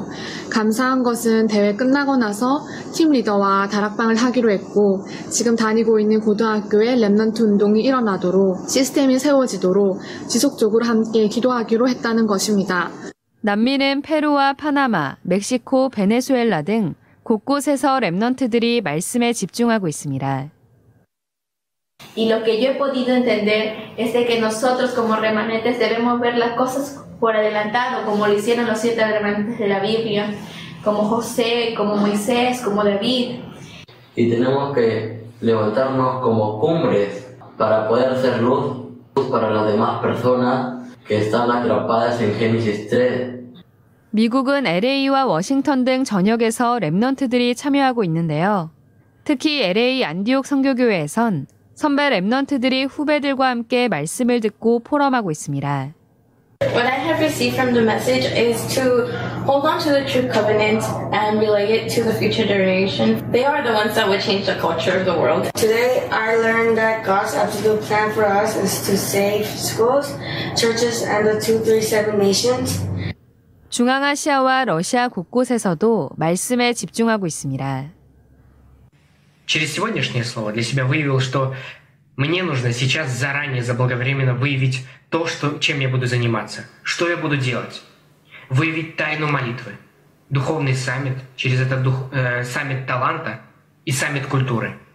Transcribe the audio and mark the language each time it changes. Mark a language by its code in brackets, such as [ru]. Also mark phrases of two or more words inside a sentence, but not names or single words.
[ko] 감사한 것은 대회 끝나고 나서 팀 리더와 다락방을 하기로 했고 지금 다니고 있는 고등학교에 랩넌트 운동이 일어나도록 시스템이 세워지도록 지속적으로 함께 기도하기로 했다는 것입니다. 남미는 페루와 파나마, 멕시코, 베네수엘라 등 곳곳에서 랩넌트들이 말씀에 집중하고 있습니다. [es] Y lo que yo he podido entender es de que nosotros como remanentes debemos ver las cosas por adelantado, como lo hicieron los 7 remanentes de la Biblia, como José, como Moisés, como David. Y tenemos que levantarnos como cumbres para poder ser luz para las demás personas que están atrapadas en Génesis 3. [ko] 미국은 LA와 워싱턴 등 전역에서 랩넌트들이 참여하고 있는데요. 특히 LA 안디옥 선교교회에선 선배 랩넌트들이 후배들과 함께 말씀을 듣고 포럼하고 있습니다. [en] What I have received from the message is to hold on to the true covenant and relay it to the future generation. They are the ones that will change the culture of the world. Today I learned that God's absolute plan for us is to save schools, churches, and the 237 nations. [ko] 중앙아시아와 러시아 곳곳에서도 말씀에 집중하고 있습니다. [ru] Через сегодняшнее слово для себя выявил, что мне нужно сейчас заранее, заблаговременно выявить то, чем я буду заниматься, что я буду делать. Выявить тайну молитвы, духовный саммит, через это саммит таланта и саммит культуры.